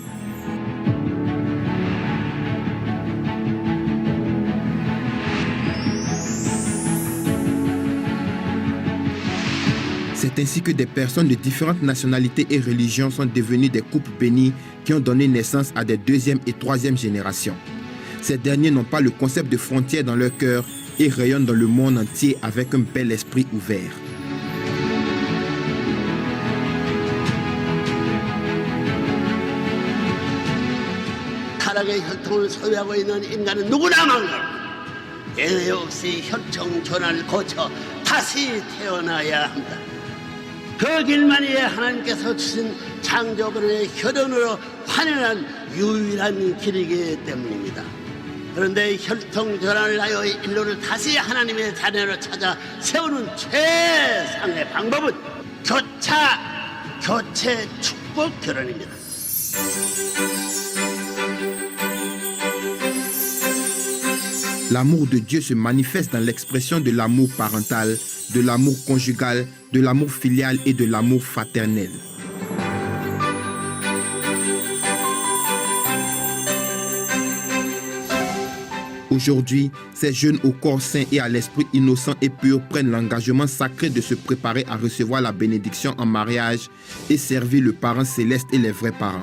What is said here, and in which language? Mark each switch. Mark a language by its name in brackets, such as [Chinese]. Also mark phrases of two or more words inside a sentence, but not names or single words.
[French] C'est ainsi que des personnes de différentes nationalités et religions sont devenues des couples bénis qui ont donné naissance à des 2e et 3e générations. Ces derniers n'ont pas le concept de frontières dans leur cœur et rayonnent dans le monde entier avec un bel esprit ouvert. [Korean] 타락의 혈통을 소유하고 있는 인간은 누구나 망각. 얘 역시 혈통 전환을 거쳐 다시 태어나야 한다. 그 길만이 하나님께서 주신 창조권의 혈연으로 환연한 유일한 길이기 때문입니다. 그런데 혈통 전환을 하여 인류를 다시 하나님의 자녀로 찾아 세우는 최상의 방법은 교체 축복 결혼입니다. [French] L'amour de Dieu se manifeste dans l'expression de l'amour parental, de l'amour conjugal, de l'amour filial et de l'amour fraternel. Aujourd'hui, ces jeunes au corps sain et à l'esprit innocent et pur prennent l'engagement sacré de se préparer à recevoir la bénédiction en mariage et servir le parent céleste et les vrais parents.